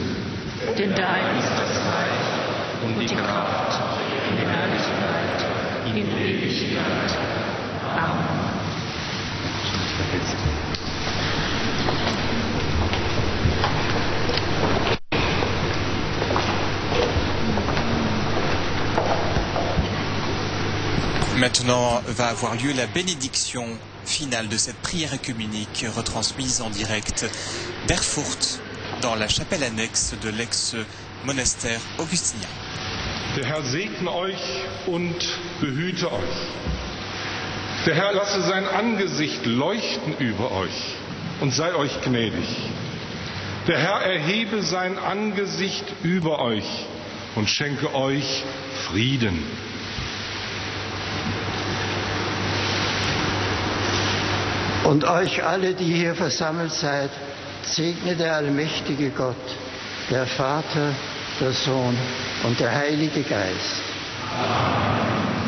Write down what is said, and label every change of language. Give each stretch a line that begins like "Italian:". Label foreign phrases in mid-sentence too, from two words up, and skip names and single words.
German: Denn dein ist das Reich und die Kraft und die Herrlichkeit in Ewigkeit. Amen.
French: Maintenant va avoir lieu la bénédiction finale de cette prière œcuménique retransmise en direct d'Erfurt dans la chapelle annexe de l'ex-monastère augustinien.
German: Der Herr segne euch und behüte euch. Der Herr lasse sein Angesicht leuchten über euch und sei euch gnädig. Der Herr erhebe sein Angesicht über euch und schenke euch Frieden. Und euch alle, die hier versammelt seid, segne der allmächtige Gott, der Vater, der Sohn und der Heilige Geist. Amen.